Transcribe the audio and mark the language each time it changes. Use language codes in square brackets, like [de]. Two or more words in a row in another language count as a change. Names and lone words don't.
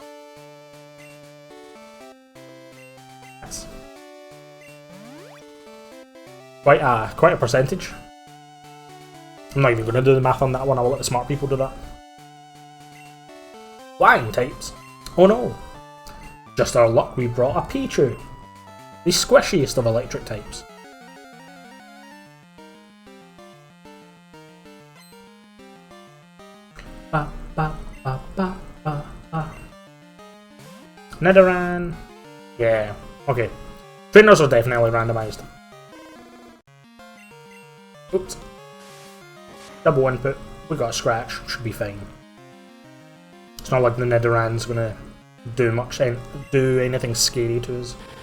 [en] That's quite a percentage. I'm not even going to do the math on that one, I'll let the smart people do that. Flying types. Oh no. Just our luck, we brought a Pichu. The squishiest of electric types. Ba, ba, ba, ba, ba, ba. Nidoran. Yeah, okay. Trainers are definitely randomised. Oops. Double input. We got a scratch. Should be fine. It's not like the Nidoran's gonna do anything scary to us.